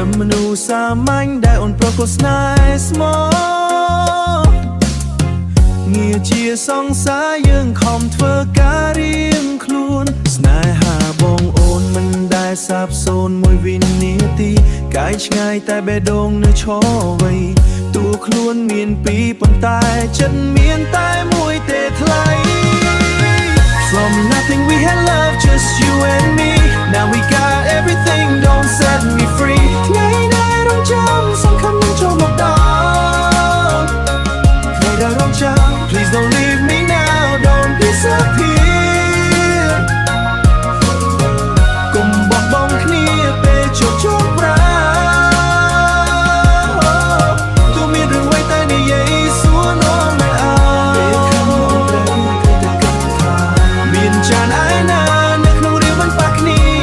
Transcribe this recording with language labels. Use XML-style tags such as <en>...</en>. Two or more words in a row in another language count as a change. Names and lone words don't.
<km>មមនុស្សសាមញ្ញដែលអូនប្រកបស្នេហ៍ស្មោះងារជាសង្សារយើងខំធ្វើការរៀងខ្លួនស្នេ ហាបងអូនមិនដែលសាបសូន្យមួយវិនាទីកាយឆ្ងាយតែបេះដូងនៅឈរវៃតួខ្លួនមានពីរប៉ុន្តែចិត្តមានតែមួយទេថ្លៃ</km> <en>From nothing we had love just you and me Now we got everything don't set me free</en> <km>ថ្ងៃដែលរងចាំសង្ឃឹមនឹងចូលមកដល់ថ្ងៃដែលរងចាំ</km> <en>Please don't leave me now don't disappear</en> <km>កុំបោះបង់គ្នាពេលជួបជុំប្រាទូមានរឿងអ្វីតែនិយាយសួរនាំមិនអើមានចានឯណានៅក្នុងរឿងមិនប៉ះគ្នា</km>